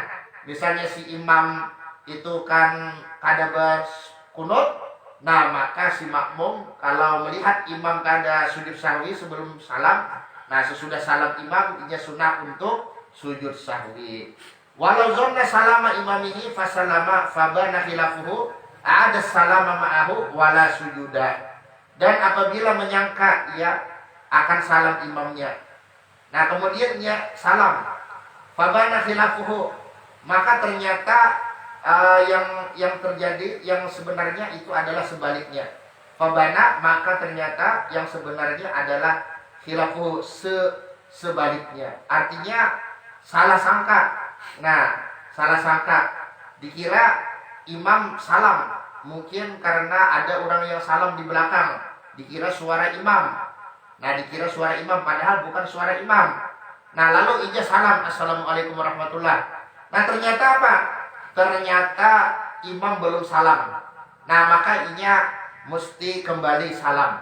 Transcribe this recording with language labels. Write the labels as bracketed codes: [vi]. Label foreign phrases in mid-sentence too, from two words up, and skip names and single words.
[id] Misalnya si imam itu kan kada berkunut, nah maka si makmum kalau melihat imam kada sujud sahwi sebelum salam, nah sesudah salam imam ini sunnah untuk sujud sahwi. [ar] ولو ظن سلام إمامه فسلم فبان خلافه أعاد سلام معه ولا سجود. [id] Dan apabila menyangka ia akan salam imamnya, nah kemudian ia salam, [ar] فبان خلافه, [id] maka ternyata yang terjadi yang sebenarnya itu adalah sebaliknya. Fabana, maka ternyata yang sebenarnya adalah khilafuhu, sebaliknya. Artinya salah sangka. Nah, salah sangka, dikira imam salam, mungkin karena ada orang yang salam di belakang, dikira suara imam. Nah, dikira suara imam padahal bukan suara imam. Nah, lalu ija salam, [ar] السلام عليكم ورحمة الله. [id] Nah, ternyata apa? Ternyata imam belum salam. Nah, maka inya mesti kembali salam.